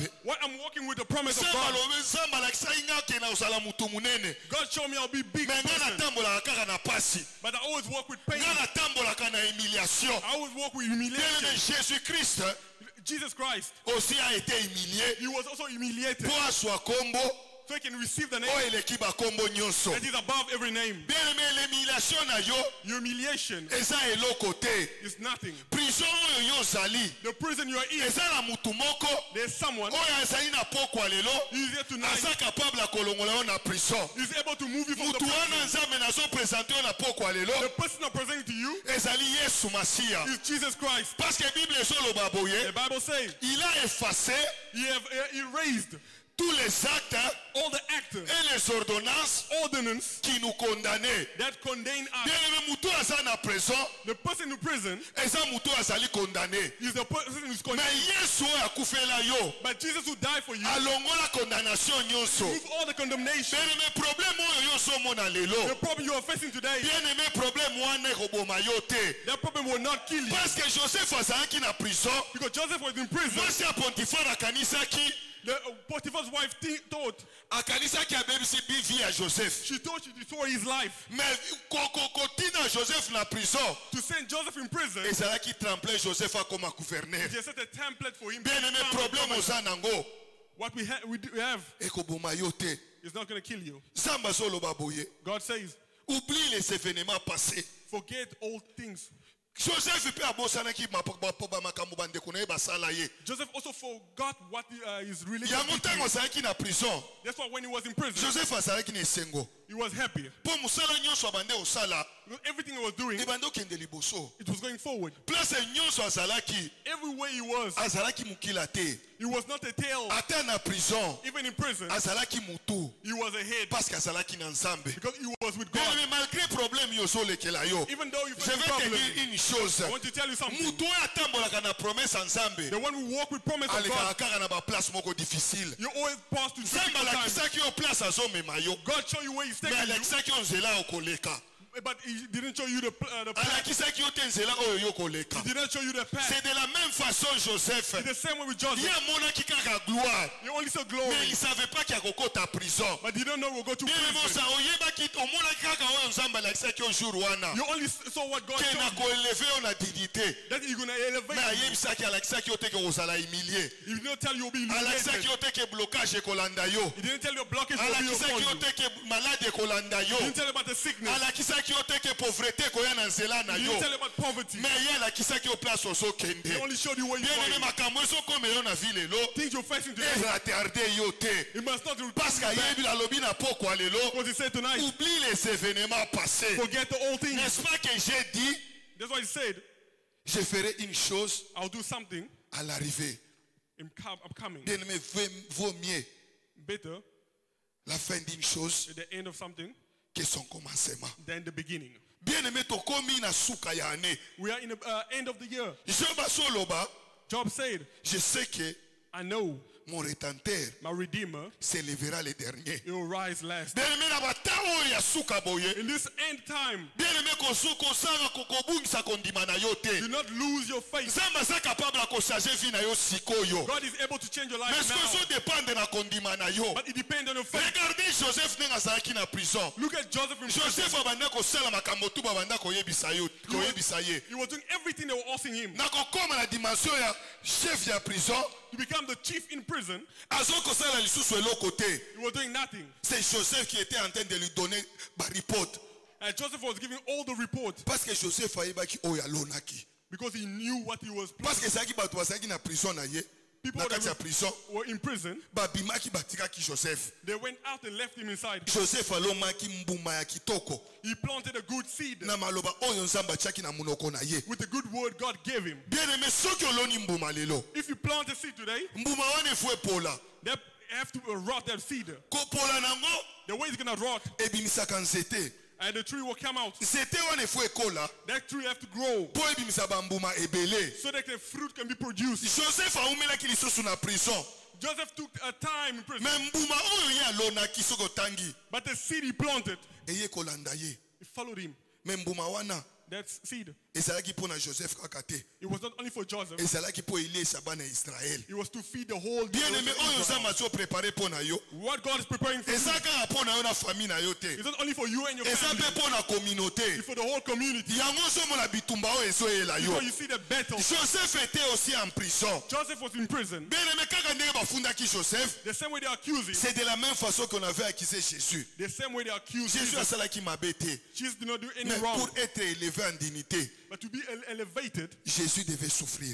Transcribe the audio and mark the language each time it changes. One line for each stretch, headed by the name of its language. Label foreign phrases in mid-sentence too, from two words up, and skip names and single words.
English: what I'm walking with the promise of
Lingala: Nzambe
English: God.
Lingala: alobi Nzambe alakisaki nga ke na ozala mutu munene.
English: God showed me I'll be big
Lingala: Mais nga
English: person,
Lingala: natambolaka kaka na pasi.
English: but I always walk with pain.
Lingala: Nga natambolaka na humiliation.
English: I always walk with
French: Bien
English: humiliation.
French: aimé, Jésus-Christ
English: Jesus Christ,
French: aussi a été humilié
English: he was also humiliated
Lingala: po aswa kombo
English: so he can receive the name
Lingala: oyo eleki bakombo nyonso.
English: that is above every name.
French: Bien aimé, l'humiliation
Lingala: na yo
English: Humiliation
Lingala: eza eloko te.
English: is nothing.
Lingala: Prison oyo yo ozali
English: The prison you are in,
Lingala: eza na mutu moko
English: there's someone
Lingala: oyo azali na pokwa lelo
English: who's here tonight,
Lingala: aza capable ya kolongola yo na prison.
English: is able to move you from the
Lingala: Mutu wana
English: prison.
Lingala: Nzambe nazopresente yo na pokwa
English: The
Lingala: lelo
English: person I'm presenting to you
Lingala: ezali Yesu Masiya.
English: is Jesus Christ.
French: Parce que
Lingala: Bible ezoloba
English: The
Lingala: boye,
English: Bible says
French: il a effacé
English: he have erased
French: tous les actes
English: all the actors,
French: et les ordonnances
English: ordinance
French: qui nous condamnaient.
English: that condemn
French: Bien
English: us.
Lingala: aimé, mutu aza na prison
English: The person in prison
Lingala: eza mutu azali condamné.
English: is the person who's
French: Mais
English: condemned.
Lingala: Yesu oyo akufela yo
English: But Jesus who died for you,
Lingala: alongola condamnation nyonso.
English: remove all the condemnation.
French: Bien aimé,
Lingala: problème oyo yo ozomona
English: The
Lingala: lelo,
English: problem you are facing today,
French: bien aimé,
Lingala: problème wana ekoboma yo te.
English: that problem will not kill you.
French: Parce que
Lingala: Joseph azalaki na prison,
English: Because Joseph was in prison,
Lingala: mwasi ya Potifar akanisaki
English: the Potiphar's wife thought,
Lingala: akanisaki abebisi vie ya Joseph.
English: she thought she destroyed his life.
Lingala: Mais kotina Joseph na prison
English: To send Joseph in prison,
Lingala: ezalaki tremplin Joseph akoma gouverneur.
English: they set a template for him.
French: Bien aimé,
Lingala: problème oza nango
English: What we have
Lingala: ekoboma yo te.
English: is not going to kill you.
Lingala: Nzambe azoloba boye,
English: God says,
French: oublie les événements passés.
English: forget old things.
Lingala: Joseph mpe abosanaki bamakambo bandeko na ye basala ye.
English: Joseph also forgot what his religion
Lingala: Yango ntango azalaki na prison,
English: That's why when he was in prison,
Lingala: Joseph azalaki na esengo.
English: He was happy.
Lingala: Po musala nyonso abande osala
English: Because everything he was doing,
Lingala: ebande okende liboso.
English: it was going forward.
Lingala: Place nyonso azalaki
English: Everywhere he was,
Lingala: azalaki mokila te.
English: he was not a tail.
Lingala: Ata na prison
English: Even in prison,
Lingala: azalaki mutu
English: he was a head
French: parce que
Lingala: azalaki na Nzambe.
English: because he was with
French: Mais
English: God.
Lingala: malgré problème yo zolekela yo,
English: Even though you
French: je
English: face a
French: vais te
English: problem,
French: dire une chose.
English: I want to tell you something.
Lingala: Mutu oyo atambolaka na promesse ya Nzambe
English: The one who walk with promise of
Lingala: alekaka
English: God,
Lingala: kaka na baplace moko difficile.
English: you always pass to
Lingala: Nzambe
English: difficult times.
Lingala: alakisaki yo place azomema yo,
English: God show you where he's
French: mais
English: taking you,
Lingala: alakisaki yo nzela ya koleka.
English: but he didn't show you the path.
Lingala: Alakisaki yo te nzela oyo yo koleka.
English: He didn't show you the path.
French: C'est de la même façon Joseph.
English: It's the same way with
Lingala: Ye
English: Joseph.
Lingala: amonaki kaka gloire,
English: You only saw
French: mais
English: glory,
French: il savait pas qu'il y a
Lingala: kokota prison.
English: but you don't know we'll go to
French: Bien
English: prison.
Lingala: mosa oyebaki omonaki kaka oyo Nzambe alakisaki yo jour wana.
English: You only saw what God
Lingala: Ke na
English: showed you.
Lingala: koeleve yo na dignité.
English: That he's going to elevate
French: Mais
English: you.
Lingala: ayebisaki alakisaki yo te ke kozala humilié.
English: He didn't tell you you'll be
Lingala: Alakisaki
English: humiliated.
Lingala: yo te ke blocage ekolanda yo.
English: He didn't tell you a blockage will be
Lingala: Alakisaki
English: upon
Lingala: yo
English: you.
Lingala: te ke malade ekolanda
English: He
Lingala: yo.
English: didn't tell you about the sickness.
Lingala: Alakisaki yo te ke pauvreté koya na nzela na
English: He
Lingala: yo.
English: didn't tell you about poverty.
Lingala: Mais ye alakisaki yo place
English: He
Lingala: ozokende.
English: only showed you where you're
French: Bien aimé
English: going.
Lingala: makambo ezokoma yo na ville lo.
English: Things you're facing today,
Lingala: Eratarde yo te.
English: it must not
Lingala: Parce qu'ayebi alobi na pokwa lelo.
English: because he said tonight,
French: Oublie les événements passés.
English: forget the old things.
French: N'est-ce pas que j'ai dit,
English: That's why he said,
French: je ferai une chose
English: I'll do something
French: à l'arrivée.
English: upcoming.
French: Bien aimé, vaut mieux
English: Better
French: la fin d'une chose
English: at the end of something
French: que son commencement.
English: than the beginning.
French: Bien aimé,
Lingala: tokomi na suka ya année.
English: We are in the end of the year.
Lingala: Job asoloba,
English: Job said,
French: je sais que
English: I know
French: mon rétenteur
English: my Redeemer,
French: s'élèvera le dernier.
English: he will rise last.
French: Bien aimé,
Lingala: na batango ya suka boye.
English: In this end time,
French: Bien aimé,
Lingala: kosanga kokobungisa kondima na yo te.
English: do not lose your faith.
Lingala: Nzambe aza capable ya kochanger vie na yo sikoyo.
English: God is able to change your
French: Mais
English: life
French: ce que
English: now,
Lingala: zo dépendre na kondima na yo.
English: but it depends on your faith.
Lingala: Regardez Joseph ndenge azalaki na prison.
English: Look at Joseph in prison.
Lingala: Joseph abanda kosala makambo tu babanda koyebisa ye.
English: He was doing everything they were asking him.
Lingala: Na kokoma na dimension ya chef ya prison,
English: To become the chief in prison,
Lingala: azokosala lisusu eloko te.
English: he was doing nothing.
French: C'est Joseph qui était en train de lui donner ba report.
English: And Joseph was giving all the reports
French: Parce que
Lingala: Joseph ayebaki oyo alonaki.
English: because he knew what he was
French: Parce que
Lingala: ezalaki bato bazalaki na prison na ye.
English: People
Lingala: Na
English: that
Lingala: kati ya prison,
English: were in prison,
Lingala: babimaki batikaki Joseph.
English: they went out and left him inside.
Lingala: Joseph alomaki mbuma ya kitoko
English: He planted a good seed
Lingala: na maloba oyo Nzambe atiaki na monoko na ye.
English: with the good word God gave him.
French: Bien aimé,
Lingala: soki oloni mbuma lelo,
English: If you plant a seed today,
Lingala: mbuma wana efo epola.
English: they have to rot that seed.
Lingala: Kopola nango
English: The way it's going to rot,
Lingala: ebimisaka nzete.
English: and the tree will come out.
Lingala: Nzete wana efo ekola
English: That tree have to grow
Lingala: po ebimisa bambuma ebele.
English: so that the fruit can be produced.
Lingala: Joseph aumelaki lisusu na prison.
English: Joseph took a time in prison,
Lingala: Me mbuma oyo ye alonaki soki otangi
English: but the seed he planted,
Lingala: eye kolanda ye.
English: it followed him.
Lingala: Me mbuma wana
English: That seed,
Lingala: ezalaki mpo na Joseph kaka te.
English: it was not only for Joseph,
Lingala: Ezalaki mpo eliesa bana ya Israel.
English: it was to feed the whole
French: Bien aimé,
English: generation of
Lingala: oyo
English: Israel.
Lingala: Nzambe azoprepare mpo na yo.
English: What God is preparing for
Lingala: Eza
English: you
Lingala: kaka mpo na yo na famille na yo te.
English: is not only for you and your
Lingala: Eza
English: family,
Lingala: mpe mpo na communauté.
English: it's for the whole community.
Lingala: Yango ozomona bitumba oyo ezoyela yo.
English: So you see the battle.
French: Joseph était aussi en prison.
English: Joseph was in prison.
French: Bien aimé,
Lingala: kaka ndenge bafundaki Joseph,
English: The same way they accuse him,
French: c'est de la même façon qu'on avait accusé Jésus.
English: the same way they accuse
Lingala: Jésus
English: Jesus.
Lingala: asalaki mabe te.
English: Jesus did not do any
French: Mais
English: wrong,
French: pour être élevé en dignité,
English: but to be elevated,
French: Jésus devait souffrir.